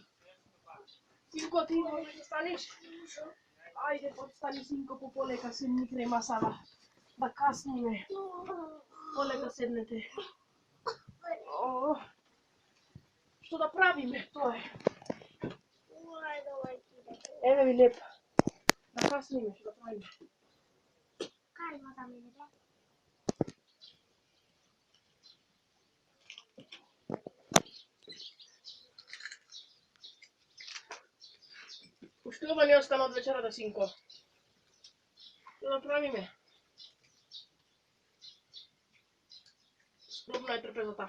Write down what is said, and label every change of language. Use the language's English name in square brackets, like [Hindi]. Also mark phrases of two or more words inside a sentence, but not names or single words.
[Macedonian] Синко, ти можеш да станиш? Ајде, подстани, синко, полека седни крај масава. Да касниме. Полека седнете. О, што да правиме, тоа е. Ой, domaćine. Еве ви леп. Да касниме, што да правиме. Kaj ima za mene, da? Уште ова не остана од вечерата, синко. Што да правиме? Скромна е трпезата.